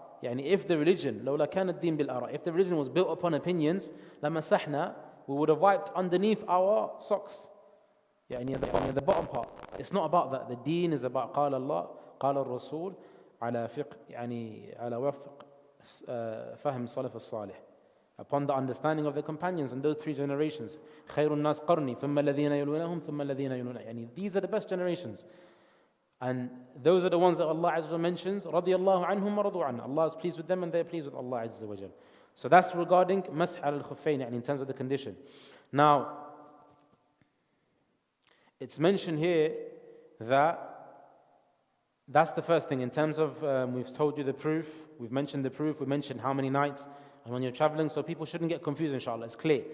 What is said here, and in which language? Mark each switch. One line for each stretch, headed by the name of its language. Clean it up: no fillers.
English: If the religion
Arabic: لولا كان الدين بالآراء,
English: if the religion was built upon opinions, لمسحنا, we would have wiped underneath our socks. At the bottom part. It's not about that. The deen is about
Arabic: قال الله قال الرسول على فقه على وفق فهم السلف الصالح,
English: upon the understanding of the companions in those 3 generations.
Arabic: خير الناس قرني ثم الذين يلونهم ثم الذين يلونهم.
English: These are the best generations. And those are the ones that Allah Azza wa Jalla mentions,
Arabic: رضي الله عنهم ورضوا عنه.
English: Allah is pleased with them and they are pleased with Allah Azza wa Jalla. So that's regarding مسح على الخفين, in terms of the condition. Now, it's mentioned here that that's the first thing. In terms of, we've told you the proof, we've mentioned the proof, we mentioned how many nights, and when you're traveling, so people shouldn't get confused, inshallah. It's clear.